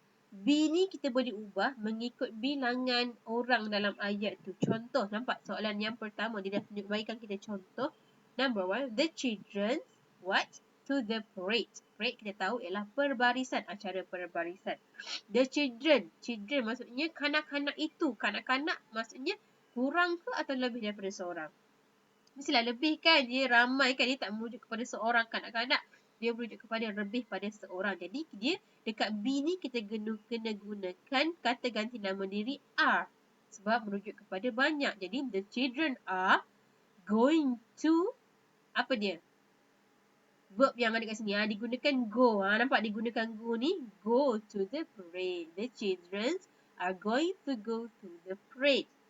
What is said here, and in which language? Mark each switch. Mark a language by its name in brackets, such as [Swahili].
[Malay] B ni kita boleh ubah mengikut bilangan orang dalam ayat tu. Contoh, nampak soalan yang pertama dia dah tunjuk bagikan kita contoh. [English] Number 1, the children what? To the parade. [Malay] Parade kita tahu ialah perbarisan, acara perbarisan. [English] The children. [Malay] Children maksudnya kanak-kanak itu. Kanak-kanak maksudnya kurang ke atau lebih daripada seorang? Mestilah lebih kan, dia ramai kan, dia tak merujuk kepada seorang kanak-kanak. Dia merujuk kepada lebih pada seorang. Jadi dia dekat B ni kita kena gunakan kata ganti nama diri are. Sebab merujuk kepada banyak. [English] Jadi the children are going to, [Malay] apa dia? Verb yang ada kat sini. Digunakan go. Nampak digunakan go ni? [English] Go to the parade. The children are going to go to the parade.